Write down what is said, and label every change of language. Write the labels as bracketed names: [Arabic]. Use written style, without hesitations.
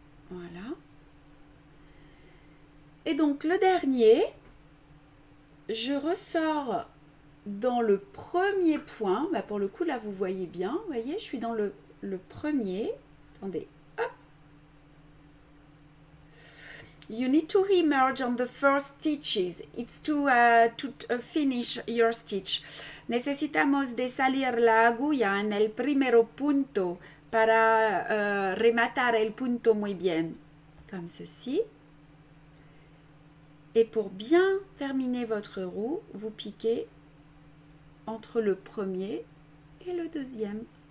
[French] Voilà. Et donc, le dernier, je ressors dans le premier point. Bah, pour le coup, là, vous voyez bien. Vous voyez, je suis dans le premier. Attendez. Hop. [English] You need to remerge on the first stitches. It's to finish your stitch. [Spanish] Necesitamos de salir la agulla en el primero punto para rematar el punto muy bien. [French] Comme ceci. Et pour bien terminer votre roue, vous piquez entre le premier et le deuxième.